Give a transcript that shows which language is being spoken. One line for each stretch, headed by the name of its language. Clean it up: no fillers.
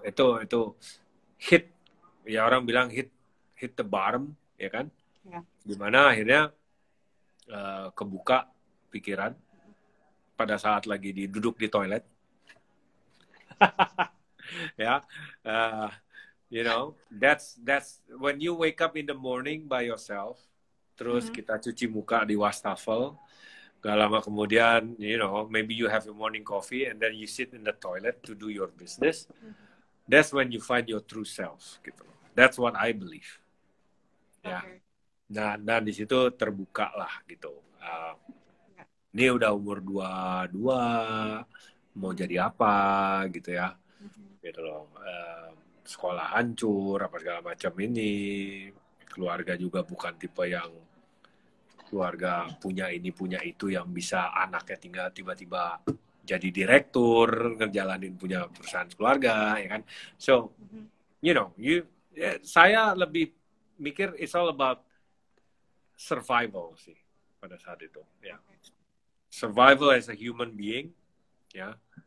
Indonesian: Hmm, itu hit, ya orang bilang
English: hit the bottom,
Indonesian: ya kan? ya. Dimana akhirnya kebuka pikiran pada saat lagi duduk di toilet, ya.
English: Uh, that's when you wake up in the morning by yourself.
Indonesian: Terus Mhm, kita cuci muka di wastafel. Gak lama kemudian,
English: maybe you have your morning coffee and then you sit in the toilet to do your business. mhm. That's when you find your true self, gitu. That's what I believe. Ya. Oke,
Indonesian: Nah, dan di situ terbuka lah gitu. ya. Ini udah umur 22, mau Mhm, jadi apa gitu ya. mhm. Gitu loh. Sekolah hancur, apa segala macam ini. Keluarga juga bukan tipe yang keluarga punya ini punya itu yang bisa anaknya tinggal tiba-tiba jadi direktur, ngejalanin punya perusahaan keluarga, ya kan. So, Mhm. saya lebih mikir
English: it's all about survival
Indonesian: sih pada saat itu, ya. Oke.
English: Survival as a human being, ya.